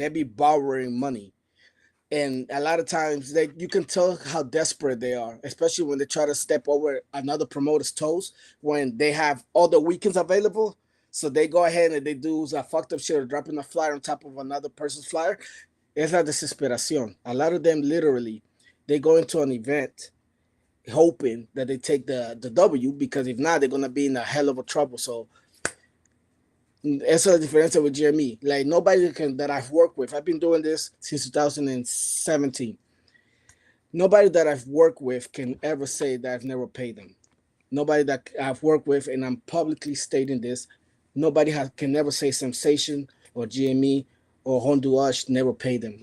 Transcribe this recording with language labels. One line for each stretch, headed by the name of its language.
English: They be borrowing money. And a lot of times they you can tell how desperate they are, especially when they try to step over another promoter's toes when they have all the weekends available. So they go ahead and they do a fucked up shit or dropping a flyer on top of another person's flyer.
Spanish: Es la desesperación.
English: A lot of them literally they go into an event hoping that they take the W because if not, they're gonna be in a hell of a trouble.
Spanish: So esa es la diferencia
English: with GME. Like nobody that I've worked with. I've been doing this since 2017. Nobody that I've worked with can ever say that I've never paid them. Nobody that I've worked with, and I'm publicly stating this, nobody can never say Samsation or GME or Honduras never pay them.